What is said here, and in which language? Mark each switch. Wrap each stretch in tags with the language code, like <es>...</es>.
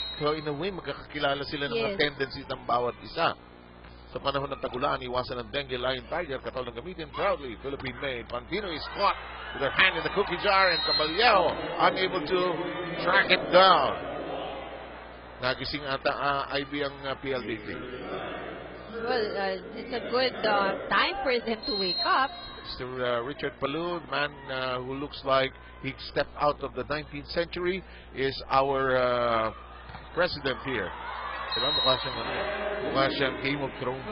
<tl>So in a way, magkakakilala sila ng mga tendencies ng bawat isa. Sa panahon ng tagulaan, iwasan ng dengue lion tiger, katol ng gamitin proudly. Philippine made.</tl> <en>Pantino is caught with her hand in the cookie jar, and Caballejo unable to track it down.</en> <tl>Nagising ata IB ang PLDT.</tl> <en>Well, it's a good time for them to wake up. Mr. Richard Palou, the man who looks like he stepped out of the 19th century, is our president here.</en> <tl>Diba? Mukha siyang Game of Thrones.</tl>